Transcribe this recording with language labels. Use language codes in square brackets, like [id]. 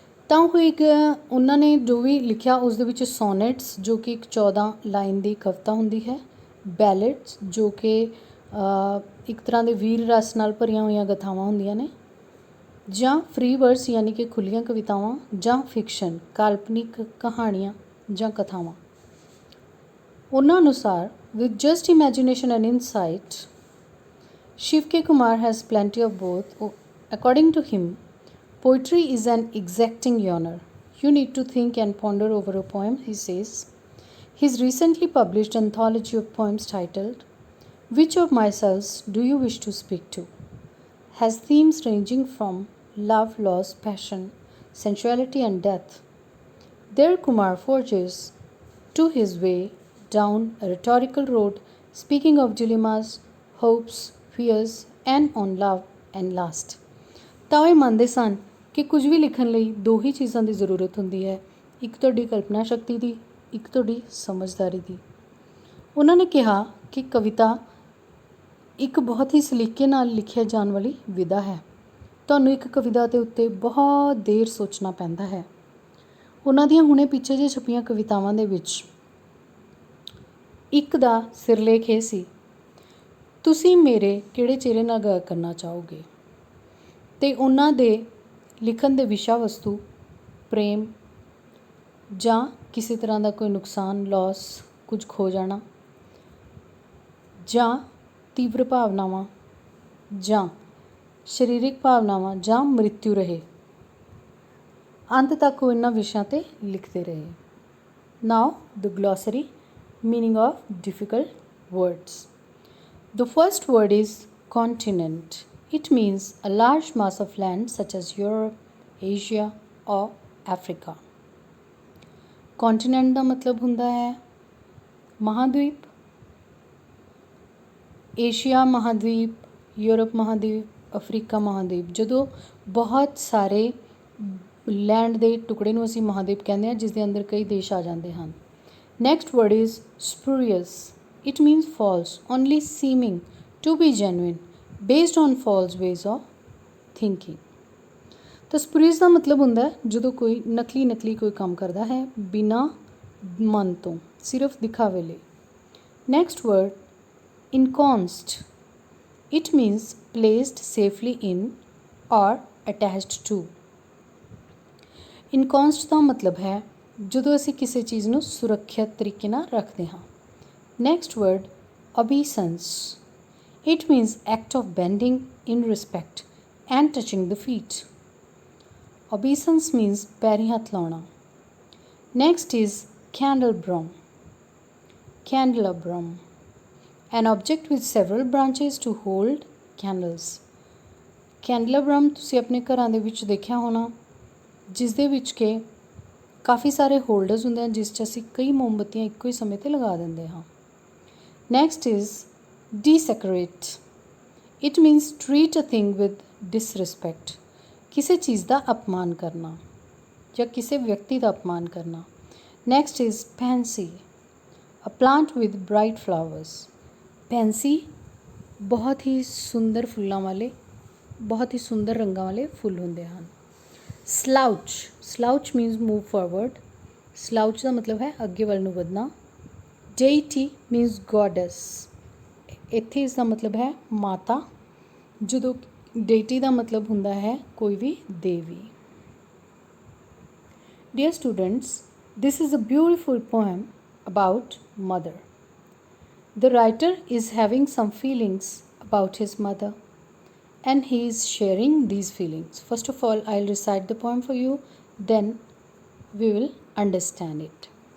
[pa] ਤਾਂ ਉਹ ਇੱਕ ਉਹਨਾਂ ਨੇ ਜੋ ਵੀ ਲਿਖਿਆ ਉਸ ਦੇ ਵਿੱਚ ਸੋਨੇਟਸ ਜੋ ਕਿ ਇੱਕ 14 ਲਾਈਨ ਦੀ ਕਵਿਤਾ ਹੁੰਦੀ ਹੈ, ਬੈਲੇਡਸ ਜੋ ਕਿ ਇੱਕ ਤਰ੍ਹਾਂ ਦੇ ਵੀਰ ਰਸ ਨਾਲ ਭਰੀਆਂ ਹੋਈਆਂ ਗਾਥਾਵਾਂ ਹੁੰਦੀਆਂ ਨੇ, ਜਾਂ ਫ੍ਰੀ ਵਰਸ ਯਾਨੀ ਕਿ ਖੁੱਲ੍ਹੀਆਂ ਕਵਿਤਾਵਾਂ, ਜਾਂ ਫਿਕਸ਼ਨ ਕਾਲਪਨਿਕ ਕਹਾਣੀਆਂ ਜਾਂ ਕਥਾਵਾਂ। ਉਹਨਾਂ ਅਨੁਸਾਰ [en] with just imagination and insight, Shiv K. Kumar has plenty of both. According to him, poetry is an exacting genre. You need to think and ponder over a poem, he says. His recently published anthology of poems titled Which of Myselves Do You Wish to Speak to? has themes ranging from love, loss, passion, sensuality, and death. There, Kumar forges to his way down a rhetorical road, speaking of dilemmas, hopes, fears, and on love and lust. [pa] ਤਾਂ ਇਹ ਮੰਨਦੇ ਸਨ ਕਿ ਕੁਝ ਵੀ ਲਿਖਣ ਲਈ ਦੋ ਹੀ ਚੀਜ਼ਾਂ ਦੀ ਜ਼ਰੂਰਤ ਹੁੰਦੀ ਹੈ, ਇੱਕ ਤੁਹਾਡੀ ਕਲਪਨਾ ਸ਼ਕਤੀ ਦੀ, ਇੱਕ ਤੁਹਾਡੀ ਸਮਝਦਾਰੀ ਦੀ। ਉਹਨਾਂ ਨੇ ਕਿਹਾ ਕਿ ਕਵਿਤਾ ਇੱਕ ਬਹੁਤ ਹੀ ਸਲੀਕੇ ਨਾਲ ਲਿਖਿਆ ਜਾਣ ਵਾਲੀ ਵਿਧਾ ਹੈ। ਤੁਹਾਨੂੰ ਇੱਕ ਕਵਿਤਾ ਦੇ ਉੱਤੇ ਬਹੁਤ ਦੇਰ ਸੋਚਣਾ ਪੈਂਦਾ ਹੈ। ਉਹਨਾਂ ਦੀਆਂ ਹੁਣੇ ਪਿੱਛੇ ਜਿਹੇ ਛਪੀਆਂ ਕਵਿਤਾਵਾਂ ਦੇ ਵਿੱਚ ਇੱਕ ਦਾ ਸਿਰਲੇਖ ਇਹ ਸੀ, ਤੁਸੀਂ ਮੇਰੇ ਕਿਹੜੇ ਚਿਹਰੇ ਨਾਲ ਗੱਲ ਕਰਨਾ ਚਾਹੋਗੇ। ਅਤੇ ਉਹਨਾਂ ਦੇ ਲਿਖਣ ਦੇ ਵਿਸ਼ਾ ਵਸਤੂ ਪ੍ਰੇਮ ਜਾਂ ਕਿਸੇ ਤਰ੍ਹਾਂ ਦਾ ਕੋਈ ਨੁਕਸਾਨ, ਲੋਸ, ਕੁਝ ਖੋ ਜਾਣਾ, ਜਾਂ ਤੀਵਰ ਭਾਵਨਾਵਾਂ, ਜਾਂ ਸਰੀਰਕ ਭਾਵਨਾਵਾਂ, ਜਾਂ ਮ੍ਰਿਤੂ ਰਹੇ। ਅੰਤ ਤੱਕ ਉਹ ਇਹਨਾਂ ਵਿਸ਼ਿਆਂ 'ਤੇ ਲਿਖਦੇ ਰਹੇ। [en] Now the glossary meaning of difficult words. The first word is continent. It means a large mass of land such as Europe, Asia or Africa. [pa] Continent ਦਾ ਮਤਲਬ ਹੁੰਦਾ ਹੈ ਮਹਾਂਦੀਪ, ਏਸ਼ੀਆ ਮਹਾਂਦੀਪ, ਯੂਰਪ ਮਹਾਂਦੀਪ, ਅਫਰੀਕਾ ਮਹਾਂਦੀਪ। ਜਦੋਂ ਬਹੁਤ ਸਾਰੇ ਲੈਂਡ ਦੇ ਟੁਕੜੇ ਨੂੰ ਅਸੀਂ ਮਹਾਂਦੀਪ ਕਹਿੰਦੇ ਹਾਂ, ਜਿਸ ਦੇ ਅੰਦਰ ਕਈ ਦੇਸ਼ ਆ ਜਾਂਦੇ ਹਨ। [en] Next word is spurious. It means false, only seeming to be genuine, based on false ways of thinking. [pa] ਤਾਂ spurious ਦਾ ਮਤਲਬ ਹੁੰਦਾ ਹੈ ਜਦੋਂ ਕੋਈ ਨਕਲੀ ਕੋਈ ਕੰਮ ਕਰਦਾ ਹੈ ਬਿਨਾਂ ਮਨ ਤੋਂ, ਸਿਰਫ ਦਿਖਾਵੇ ਲਈ। [en] Next word, ensconced. It means placed safely in or attached to. [pa] Ensconced ਦਾ ਮਤਲਬ ਹੈ ਜਦੋਂ ਅਸੀਂ ਕਿਸੇ ਚੀਜ਼ ਨੂੰ ਸੁਰੱਖਿਅਤ ਤਰੀਕੇ ਨਾਲ ਰੱਖਦੇ ਹਾਂ। [en] Next word, obeisance. It means act of bending in respect and touching the feet. Obeisance means [pa] ਪੈਰੀਂ ਹੱਥ ਲਾਉਣਾ। [en] Next is candelabrum. Candelabrum, an object with several branches to hold candles. [pa] Candelabrum ਤੁਸੀਂ ਆਪਣੇ ਘਰਾਂ ਦੇ ਵਿੱਚ ਦੇਖਿਆ ਹੋਣਾ, ਜਿਸ ਦੇ ਵਿੱਚ ਕਿ ਕਾਫੀ ਸਾਰੇ ਹੋਲਡਰਸ ਹੁੰਦੇ ਹਨ, ਜਿਸ 'ਚ ਅਸੀਂ ਕਈ ਮੋਮਬੱਤੀਆਂ ਇੱਕੋ ਹੀ ਸਮੇਂ 'ਤੇ ਲਗਾ ਦਿੰਦੇ ਹਾਂ। [en] Next is desecrate. It means treat a thing with disrespect. [pa] ਕਿਸੇ ਚੀਜ਼ ਦਾ ਅਪਮਾਨ ਕਰਨਾ ਜਾਂ ਕਿਸੇ ਵਿਅਕਤੀ ਦਾ ਅਪਮਾਨ ਕਰਨਾ। [en] Next is pansy. A plant with bright flowers. [pa] Pansy ਬਹੁਤ ਹੀ ਸੁੰਦਰ ਫੁੱਲਾਂ ਵਾਲੇ, ਬਹੁਤ ਹੀ ਸੁੰਦਰ ਰੰਗਾਂ ਵਾਲੇ ਫੁੱਲ ਹੁੰਦੇ ਹਨ। [en] Slouch. Slouch means move forward. [pa] Slouch ਦਾ ਮਤਲਬ ਹੈ ਅੱਗੇ ਵੱਲ ਨੂੰ ਵਧਣਾ। [en] Deity means goddess. [pa] ਇੱਥੇ ਇਸ ਦਾ ਮਤਲਬ ਹੈ ਮਾਤਾ, ਜਦੋਂ deity ਦਾ ਮਤਲਬ ਹੁੰਦਾ ਹੈ ਕੋਈ ਵੀ ਦੇਵੀ। [en] Dear students, this is a beautiful poem about mother. The writer is having some feelings about his mother, and he is sharing these feelings. First of all, I'll recite the poem for you, then we will understand it.